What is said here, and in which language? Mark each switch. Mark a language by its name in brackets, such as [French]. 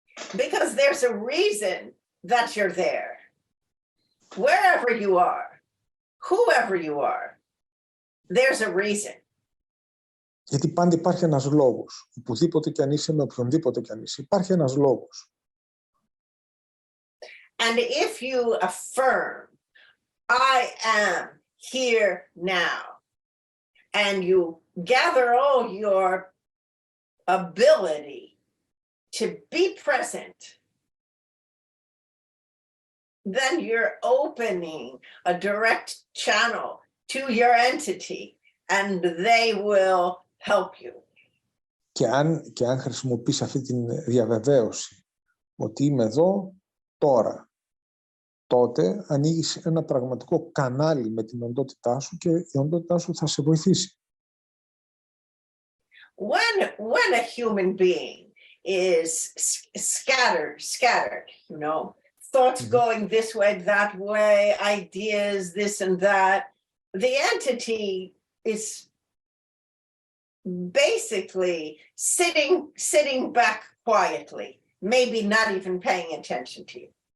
[English] Because there's a reason that you're there. Wherever you are, whoever you are, there's a reason. [Greek] Γιατί πάντα υπάρχει ένας λόγος. Οπουδήποτε κι αν είσαι, με οποιονδήποτε κι αν είσαι, υπάρχει ένας λόγος. [English] And if you affirm, I am here now, and you gather all your ability to be present, then you're opening a direct channel to your entity, and they will help you. [Greek] Και αν χρησιμοποιείς αυτή τη διαβεβαίωση ότι είμαι εδώ τώρα, τότε ανοίγεις ένα πραγματικό κανάλι με την οντότητά σου και η οντότητά σου θα σε βοηθήσει. [English] When a human being is scattered, you know, thoughts going this way, that way, ideas, this and that, the entity is basically sitting back quietly, maybe not even paying attention to you.